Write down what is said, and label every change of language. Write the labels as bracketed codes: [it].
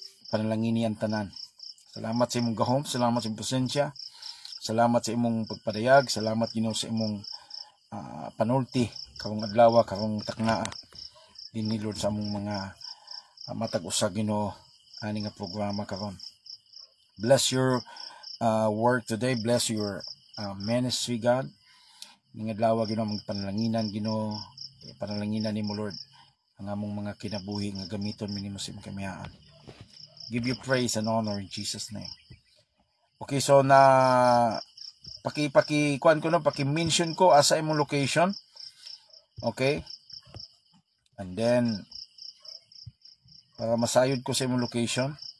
[ceb] Panalangini ang tanan. Salamat sa imong gahom, salamat sa imong presensya, salamat sa imong pagpadayag, salamat Ginoo sa imong panulti karong adlaw, karong taknaa dinhi Lord sa among mga matag usa Ginoo ani nga programa karon. [en] Bless your work today, bless your ministry, God. [ceb] Ning adlaw Ginoo magpanalanginan Ginoo, panalanginan nimo Lord ang among mga kinabuhi nga gamiton minimo sa imong kamiyaan. [en] Give you praise and honor in Jesus name. [ceb] Okay, so na kuan ko no, paki-mention ko asa imong location. Okay? [en] And then [ceb] para masayod ko sa imong location.